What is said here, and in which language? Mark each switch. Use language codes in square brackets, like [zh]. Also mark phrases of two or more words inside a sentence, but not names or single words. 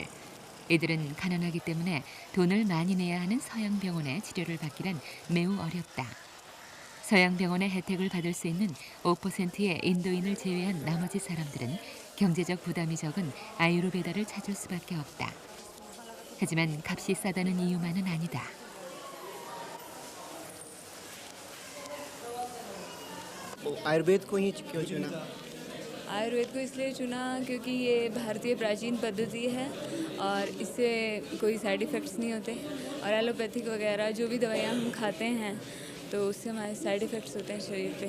[ko] 이들은 가난하기 때문에 돈을 많이 내야 하는 서양 병원의 치료를 받기란 매우 어렵다. 서양 병원의 혜택을 받을 수 있는 5%의 인도인을 제외한 나머지 사람들은 경제적 부담이 적은 아유르베다를 찾을 수밖에 없다. 하지만 값이 싸다는 이유만은 아니다. [hi] आयुर्वेद को ही क्यों चुना? आयुर्वेद को इसलिए चुना क्योंकि ये भारतीय प्राचीन पद्धति है और इससे कोई [en] side effects [hi] नहीं होते और एलोपैथिक वगैरह जो भी दवाइयाँ हम खाते हैं तो उससे हमारे [en] side effects [hi] होते हैं शरीर पे।